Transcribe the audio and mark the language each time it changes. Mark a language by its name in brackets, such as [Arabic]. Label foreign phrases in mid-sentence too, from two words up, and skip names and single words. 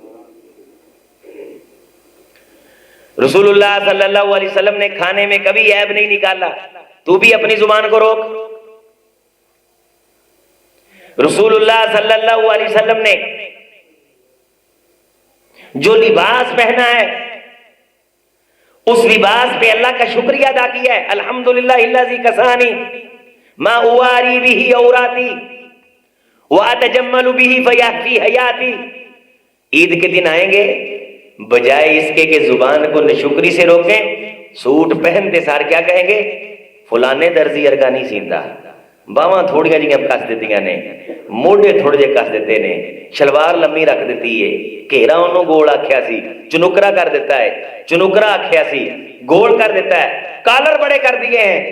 [Urdu] رسول اللہ [Arabic] صلی اللہ علیہ وسلم [Urdu] نے کھانے میں کبھی عیب نہیں نکالا، تو بھی اپنی زبان کو روک۔ رسول اللہ [Arabic] صلی اللہ علیہ وسلم [Urdu] نے جو لباس پہنا ہے اس لباس پہ اللہ کا شکریہ ادا کیا ہے، [Arabic] الحمدللہ الذی کسانی ما اواری به عوراتی واتجمل به فیحفی حیاتی۔ [Urdu] عید کے دن آئیں گے، بجائے اس کے کہ زبان کو نشکری سے روکیں، سوٹ پہنتے سار کیا کہیں گے؟ [Punjabi] فلانے درزی ارگانی سیندا، باواں تھوڑیاں جیاں کس دیتیاں نے، موڈے تھوڑے جے کس دیتے نے، شلوار لمبی رکھ دیتی ہے، گھیرا انہوں گول آکھیا سی، چنکرا کر دیتا ہے، چنکرا آکھیا سی، گول کر دیتا ہے، [Urdu] کالر بڑے کر دیے ہیں۔